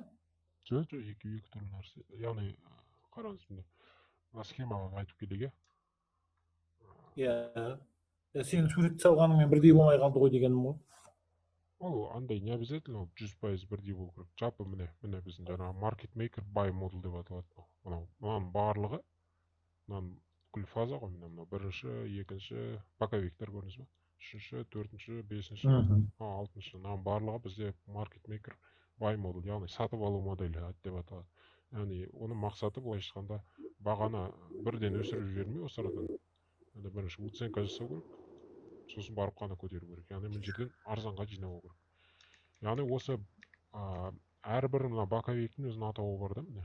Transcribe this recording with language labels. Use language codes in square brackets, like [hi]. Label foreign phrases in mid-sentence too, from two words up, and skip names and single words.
[kk] Жоқ, екеуі екі түрлі нәрсе. Яғни, қараңыз міне. Схемаға айтып келеге. Иә. Сен сурет салғаныңмен бірдей болмай қалды ғой дегенім ғой. Ол андай [ru] не обязательно [kk] 100% бірдей болу керек. Жалпы міне біздің жаңағы [en] market maker buy model [kk] деп аталады. Мынаның барлығы, мынаның бүкіл фаза ғой, мынау бірінші, екінші, боковиктер көрдіңіз ба? Үшінші, төртінші, бесінші, алтыншы. Мынаның барлығы бізде [en] market maker buy model, [kk] яғни сатып алу моделі деп аталады. Яғни оның мақсаты былайша айтқанда бағаны бірден өсіріп жібермей осы арадан. Бірінші оценка жасау керек. Сосын барып қана көтеру керек. Яғни бұл жерден арзанға жинау керек. Яғни осы әрбір мына боковиктің өзінің атауы бар да, міне.